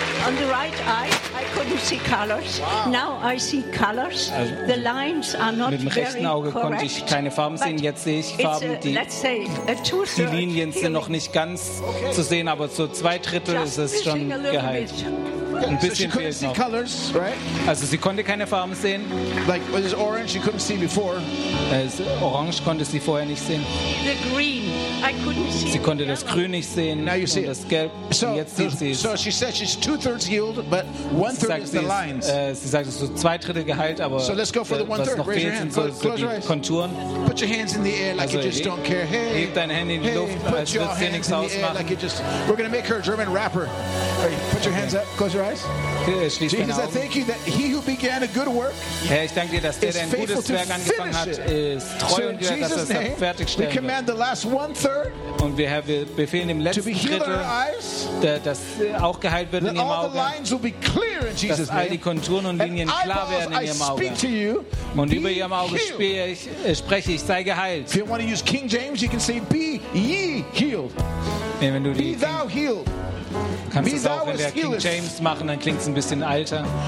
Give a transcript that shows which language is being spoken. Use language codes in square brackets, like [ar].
[en] On the right eye, I couldn't see colors. Wow. Now I see colors. Also, the lines are not [de] mit dem rechten Auge konnte ich keine Farben sehen. Jetzt sehe ich Farben, die Linien sind noch nicht ganz zu sehen, aber zu zwei Drittel ist es schon geheilt. Ein bisschen [en] so she couldn't see [de] noch. [en] Colors, right? [de] Also sie konnte keine Farben sehen. [en] Like it was orange, she couldn't see before. [de] Orange konnte sie vorher nicht sehen. [en] The green, I couldn't see. [de] Sie konnte das Grün nicht sehen. [en] Now you see [de] und das Gelb. [en] So, [de] und jetzt sieht sie es. [en] So she said she's 2/3 healed, but 1/3 is the lines. [de] Sie sagt, es ist so 2/3 geheilt, aber [en] so let's go for the 1/3. [de] Was noch fehlt, sind so die Konturen. [en] Put your hands in the air like you just don't care. Hey, [de] heb deine Hände in die Luft, als würde es dir nichts ausmachen. [en] We're gonna make her a German rapper. Put your hands up. Close your eyes. Jesus, I thank you that he who began a good work is faithful to finish it. So in Jesus' name, we command the last 1/3 to be healed in our eyes. [de] Dass auch geheilt wird in ihrem Auge. [en] All the lines will be clear in Jesus' name. [de] Dass all die Konturen und Linien klar werden in ihrem Auge. Und über ihrem Auge spreche ich, sei geheilt. [en] If you want to use King James, you can say, "Be ye healed." Be thou healed. [de] Kannst du es auch, wenn wir King James machen, dann klingt es ein bisschen alter.